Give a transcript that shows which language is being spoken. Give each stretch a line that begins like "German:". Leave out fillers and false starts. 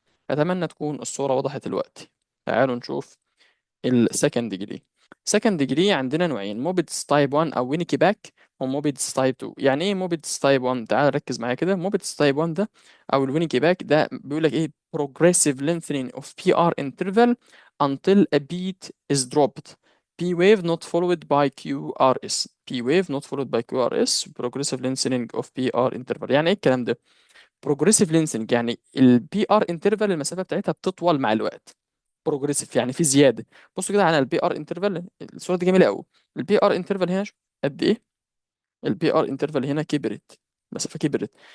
Arabic: أتمنى تكون الصورة وضحت دلوقتي. تعالوا نشوف السكند ديجري. سكند ديجري عندنا نوعين: موبيتس تايب 1 او وينيكي باك، وموبيتس تايب 2. يعني ايه موبيتس تايب 1؟ تعال ركز معايا كده. موبيتس تايب 1 ده او الوينيكي باك ده بيقول لك ايه:
English: progressive lengthening of PR interval until a beat is dropped. P wave not followed by QRS. P wave not followed by QRS. Progressive lengthening of PR interval.
Arabic: يعني ايه الكلام ده؟ progressive lengthening يعني ال PR interval المسافة بتاعتها بتطول مع الوقت. بروجريسيف يعني في زياده. بصوا كده على البي ار انترفال، الصوره دي جميله قوي. البي ار انترفال هنا شوف قد ايه. البي ار انترفال هنا كبرت، المسافه كبرت.